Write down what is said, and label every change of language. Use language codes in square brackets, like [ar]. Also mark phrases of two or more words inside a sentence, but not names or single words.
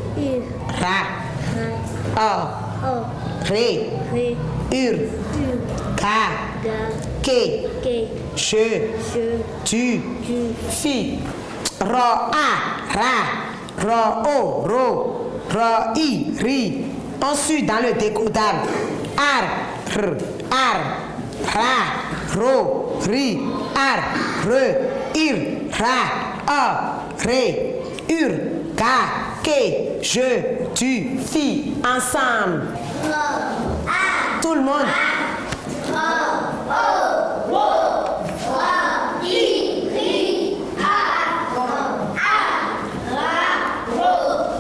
[fr] Ra. Or. Ré. Ur. Ga. Ke. Je. Tu. Fi. Ro. A. Ra. Ro. O. Ro. Ro. I. Ri. On suit dans le décodable. Ar. R, ar, ra, ro, ri, ar, re, ir, ra, or, ré, ur, ga, ke, je, tu, fi, ensemble. Tout le monde. I, ri, ar, ra, ro,